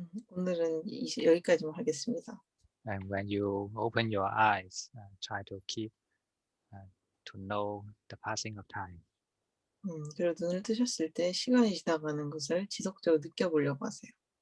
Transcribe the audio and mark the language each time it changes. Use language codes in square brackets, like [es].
[ko] 오늘은 여기까지만 하겠습니다. [en] And when you open your eyes, try to keep to know the passing of time. [ko] 그리고 눈을 뜨셨을 때 시간이 지나가는 것을 지속적으로 느껴보려고 하세요.